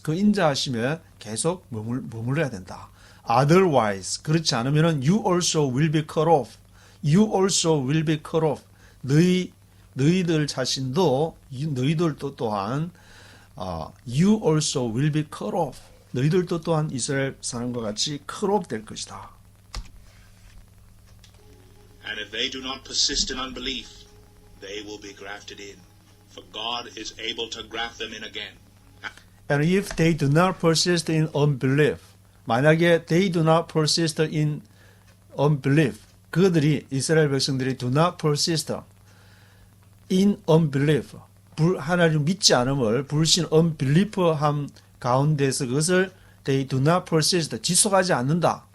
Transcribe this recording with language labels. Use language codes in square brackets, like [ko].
[ko] 그 인자하심에 계속 머물러야 된다. [en] Otherwise, [ko] 그렇지 않으면은 [en] you also will be cut off. You also will be cut off. [ko] 너희들 자신도 너희들도 또한 [en] you also will be cut off. [ko] 너희들도 또한 이스라엘 사람과 같이 [en] cut off [ko] 될 것이다. [en] And if they do not persist in unbelief, they will be grafted in, for God is able to graft them in again. And if they do not persist in unbelief, [ko] 만약에 [en] they do not persist in unbelief, [ko] 그들이 이스라엘 백성들이 [en] do not persist in unbelief, [ko] 하나님 믿지 않음을 불신 unbelieve함 가운데서 그것을 [en] they do not persist, [ko] 지속하지 않는다.